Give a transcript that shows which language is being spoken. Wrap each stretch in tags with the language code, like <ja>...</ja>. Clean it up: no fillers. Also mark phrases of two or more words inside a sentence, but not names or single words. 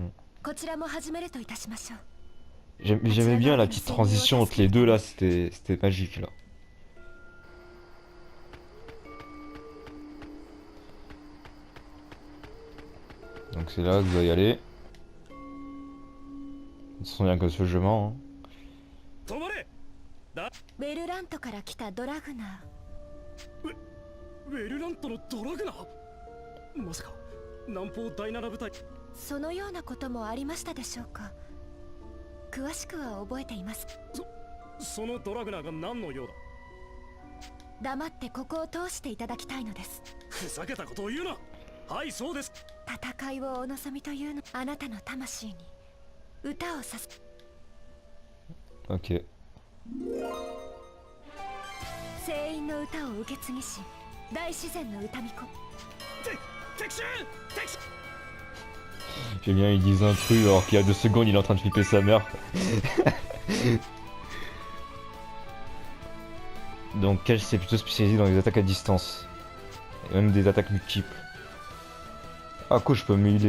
<fr>J'aimais bien la petite transition entre les deux là, c'était magique là. Donc c'est là que vous allez y aller. De toute façon, il n'y a qu'un seul chemin. Hein.</fr> <ja>ウェルラントから来たドラグナー。ウェルラントのドラグナー？まさか南方第7部隊。そのようなこともありましたでしょうか。詳しくは覚えています。そのドラグナーが何の用だ？黙ってここを通していただきたいのです。ふざけたことを言うな。はい、そうです。戦いをお望みというの、あなたの魂に歌をさす。</ja> <fr>Ok.</fr> <ja>聖韻の歌を受け継ぎし、大自然の歌巫女。</ja> <fr>J'aime bien, ils disent un truc alors qu'il y a 2 secondes il est en train de flipper sa mère. Donc Kel s'est plutôt spécialisé dans les attaques à distance. Et même des attaques multiples. Ah cool, je peux me healer.</fr>